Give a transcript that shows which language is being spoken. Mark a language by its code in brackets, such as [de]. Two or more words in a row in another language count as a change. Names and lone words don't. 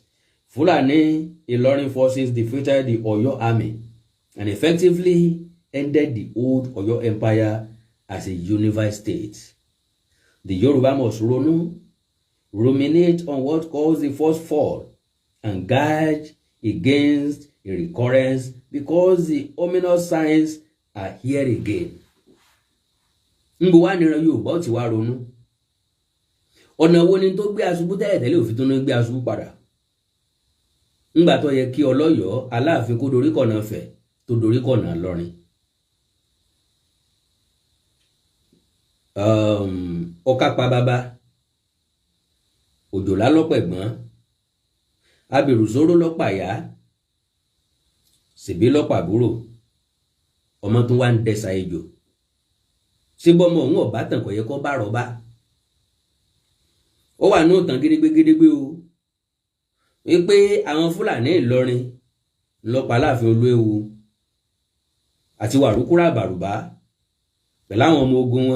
[en] Fulani Ilorin forces defeated the Oyo army and effectively ended the old Oyo Empire as a unified state. The Yoruba must ruminate on what caused the first fall and guard against a recurrence, because the ominous signs are here again. [yo] Ngbò wá níran Yorùbá ó ti wá ronú. Ọ̀nà wo ni tó gbé aṣubú tẹ́lẹ̀ òfin tó ń gbé aṣubú padà? Ngbà tó yẹ kí Ọlọ́yọ̀ọ́ Aláàfin kó dorí kọ̀nà Ifẹ̀ tó dorí kọ̀nà Ìlọrin. Ọ̀ká pa bàbá, òjòlá lọ́pẹ̀gbọ́n, abèrù Soro lọ́pàyà, ṣèbí lọ́pàbúrò, ọmọ tó wá ń dẹ̀sà ejò. Ṣé bọ́mọ òun ọ̀bá tàn kò yẹ kó bá rọ́bá? Ó wà ní òtàn gédégbé o, wípé àwọn Fúlàní Ìlọrin lọ́pàá Aláàfin Olúewu àti Wàrúkúrà Bàrùbá pẹ̀lú àwọn ọmọ ogun wọn.